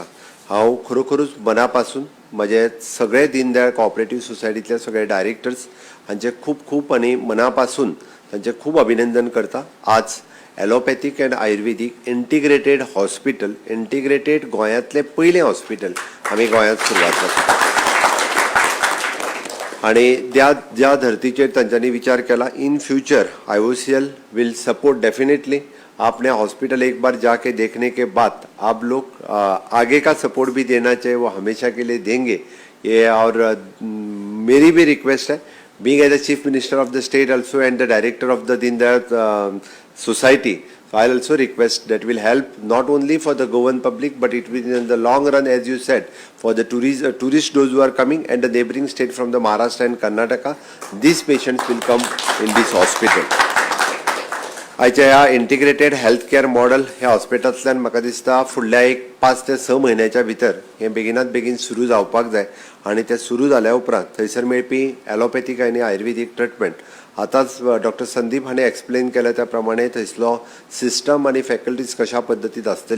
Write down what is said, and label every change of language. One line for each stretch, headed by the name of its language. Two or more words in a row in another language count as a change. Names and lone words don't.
Konkani: हांव खरोखरूच मनापासून म्हजे सगळे दीनदयाळ कोऑपरेटिव्ह सोसायटीतले सगळे डायरेक्टर्स हांचे खूब खूब आनी मनापासून तांचे खूब अभिनंदन करता. आज
English: allopathic and ayurvedic integrated hospital,
Konkani: इंटिग्रेटेड गोंयांतलें पयलें हॉस्पिटल आमी गोंयांत सुरवात करता आणि ज्या धर्तीचेर तांच्यांनी विचार केला.
English: in future IOCL will support definitely.
Hindi: आपने हॉस्पिटल एक बार जाके देखने के बाद आप लोग आगे का सपोर्ट भी देना चाहिए, वो हमेशा के लिए देंगे ये. और मेरी भी रिक्वेस्ट है,
English: being as the chief minister of the state also and the director of the दीनदयाळ society, so I'll also request that will help not only for the Goan public but it will in the long run, as you said, for the tourists those who are coming and the neighboring state from the Maharashtra and Karnataka, these patients will come in this hospital.
Konkani: आयच्या ह्या
English: integrated health care model
Konkani: ह्या हॉस्पिटलांतल्यान म्हाका दिसता फुडल्या 5 ते 6 म्हयन्याच्या भितर हे बेगिनात बेगीन सुरू जावपाक जाय आणि ते सुरू जाल्या उपरांत थंयसर मेळपी ॲलोपॅथीक आनी आयुर्वेदीक ट्रिटमेंट आतांच डॉक्टर संदीप हाणें एक्सप्लेन केल्या त्या प्रमाणे थंयसलो सिस्टम आनी फॅकल्टीज कशा पद्दतीत आसतली.